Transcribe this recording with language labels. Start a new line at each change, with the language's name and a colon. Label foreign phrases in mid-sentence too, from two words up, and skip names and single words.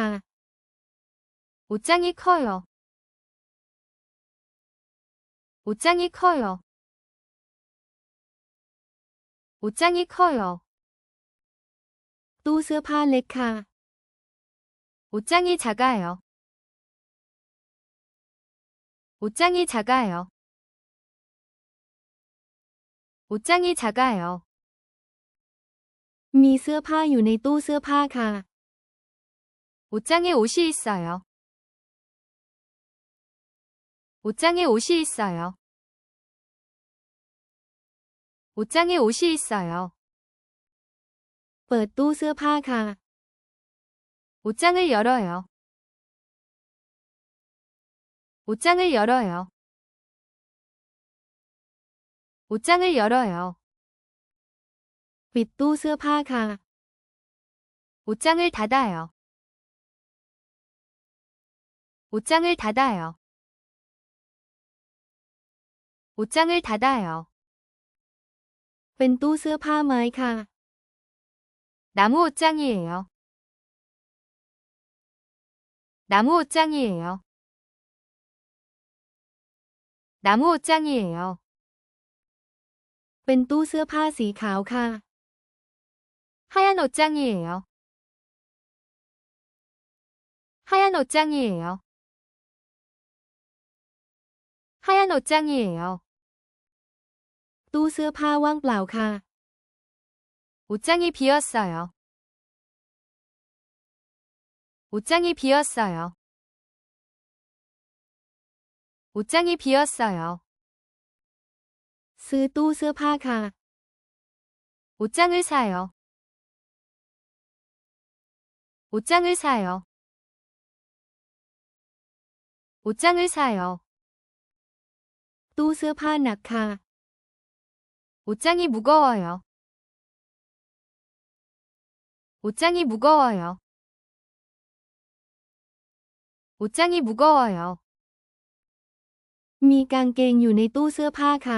Korean: 옷장이 커요. 옷장이 커요. 옷장이 커요.
Thai: ตู้เสื้อผ้าเล็กค่ะ
Korean: 옷장이 작아요. 옷장이 작아요. 옷장이 작아요.
Thai: มีเสื้อผ้าอยู่ในตู้เสื้อผ้าค่ะ
Korean: 옷장에 옷이 있어요. 옷장에 옷이 있어요. 옷장에 옷이 있어요.
Thai: เปิดตู้เสื้อผ้าค่ะ
Korean: 옷장을 열어요. 옷장을 열어요. 옷장을 열어요.
Thai: ปิดตู้เสื้อผ้าค่ะ
Korean: 옷장을 닫아요. 옷장을 닫아요. 옷장을 닫아요.
Thai: เป็นตู้เสื้อผ้าไม้ค่ะ
Korean: 나무 옷장이에요. 나무 옷장이에요. 나무 옷장이에요.
Thai: เป็นตู้เสื้อผ้าสีขาวค่ะ
Korean: 하얀 옷장이에요. 하얀 옷장이에요. 하얀 옷장이에요.
Thai: ตู้เสื้อผ้าว่างเปล่าค่ะ
Korean: 옷장이 비었어요. 옷장이 비었어요. 옷장이 비었어요.
Thai: ซื้อตู้เสื้อผ้าค่ะ
Korean: 옷장을 사요. 옷장을 사요. 옷장을 사요.
Thai: ตู้เสื้อผ้าหนักค่ะ
Korean: 옷장이 무거워요. 옷장이 무거워요. 옷장이 무거워요.
Thai: มีกางเกงอยู่ในตู้เสื้อผ้าค่ะ